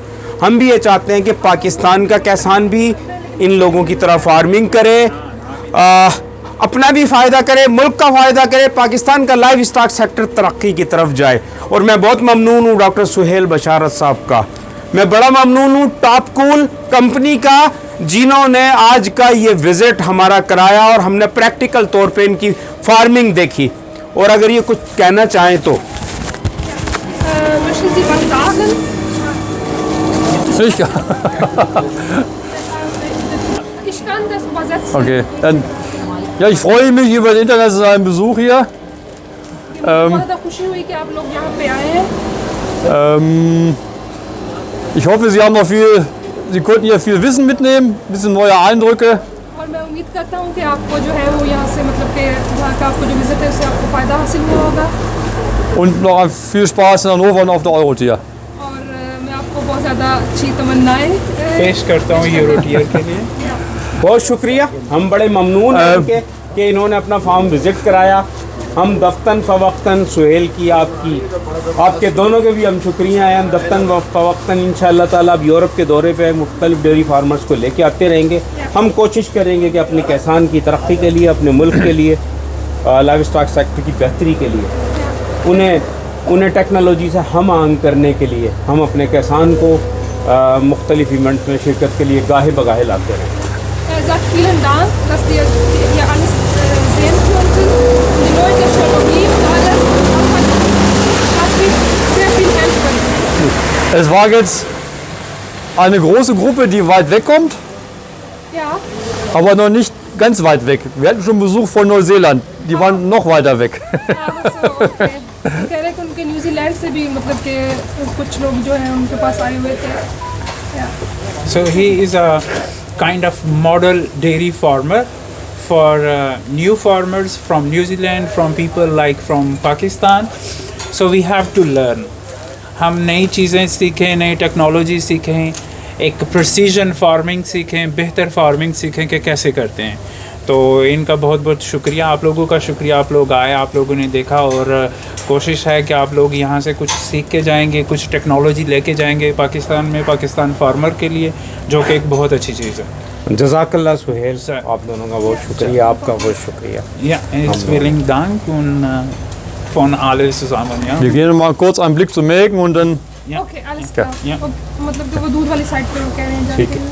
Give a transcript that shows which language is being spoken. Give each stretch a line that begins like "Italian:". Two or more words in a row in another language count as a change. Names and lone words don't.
Urdu: ہم بھی یہ چاہتے ہیں کہ پاکستان کا کسان بھی ان لوگوں کی طرح فارمنگ کرے، اپنا بھی فائدہ کرے، ملک کا فائدہ کرے، پاکستان کا
English: live stock sector
Urdu: ترقی کی طرف جائے. اور میں بہت ممنون ہوں ڈاکٹر سہیل بشارت صاحب کا، میں بڑا ممنون ہوں ٹاپ کول کمپنی کا، جنہوں نے آج کا یہ وزٹ ہمارا کرایا اور ہم نے پریکٹیکل طور پہ ان کی فارمنگ دیکھی. اور اگر یہ کچھ کہنا چاہیں تو
German: Okay, dann, ja, ich freue mich über den internationalen Besuch hier. Ich hoffe, Sie haben noch viel, Sie konnten hier viel Wissen mitnehmen, ein bisschen neue Eindrücke.
Urdu: اور میں امید کرتا ہوں کہ آپ کو جو ہے وہ یہاں سے، مطلب کہ وہاں کا آپ کو جو وزٹ ہے اس سے آپ کو فائدہ حاصل ہوا ہوگا.
German: Und noch viel Spaß in Hannover und auf der Eurotier.
Urdu: اور میں آپ کو بہت زیادہ اچھی تمنائیں پیش کرتا ہوں یوروٹیئر کے لیے. بہت شکریہ، ہم بڑے ممنون ہیں کہ انہوں نے اپنا فارم وزٹ کرایا. ہم دفتن فوقتن سہیل کی، آپ کے دونوں کے بھی ہم شکریہ ہیں. ہم دفتن فوقتن
Arabic: إن شاء الله تعالى
Urdu: اب یورپ کے دورے پہ مختلف
English: dairy farmers
Urdu: کو لے کے آتے رہیں گے. ہم کوشش کریں گے کہ اپنے کسان کی ترقی کے لیے، اپنے ملک کے لیے,
English: live stock sector
Urdu: کی بہتری کے لیے، انہیں ٹیکنالوجی سے ہم آنگ کرنے کے لیے ہم اپنے کسان کو مختلف ایونٹس میں شرکت کے لیے گاہے بگاہے لاتے رہیں.
German: sagt vielen Dank, dass wir hier alles sehen konnten. Die neue Technologie und alles, das wird sehr viel helfen. Es war jetzt eine große Gruppe, die weit weg kommt, Ja, aber noch nicht ganz weit weg. Wir hatten schon Besuch von Neuseeland, die waren noch weiter weg. so, okay.
Urdu: کہہ رہے کہ ان کے نیوزی لینڈ سے بھی، مطلب کہ کچھ لوگ جو ہیں ان کے پاس آئے ہوئے تھے.
English: So he is a kind of model dairy farmer for new farmers from New Zealand, from people like from Pakistan. So we have to learn.
Urdu: ہم نئی چیزیں سیکھیں، نئی ٹیکنالوجی سیکھیں، ایک
English: precision farming
Urdu: سیکھیں، بہتر فارمنگ سیکھیں کہ کیسے کرتے ہیں. تو ان کا بہت بہت شکریہ، آپ لوگوں کا شکریہ، آپ لوگ آئے، آپ لوگوں نے دیکھا، اور کوشش ہے کہ آپ لوگ یہاں سے کچھ سیکھ کے جائیں گے، کچھ ٹیکنالوجی لے کے جائیں گے پاکستان میں، پاکستان فارمر کے لیے، جو کہ ایک بہت اچھی چیز ہے. جزاک اللہ سہیل, Sir. آپ دونوں کا بہت شکریہ، آپ کا بہت شکریہ.
German: Ja, es vielen Dank und von alles zusammen, ja. Wir gehen mal kurz einen Blick zu melken und dann Ja. ओके alles klar Ja.
Urdu: مطلب جو وہ دودھ والی سائیڈ پہ وہ کہہ رہے ہیں ٹھیک ہے. جا کے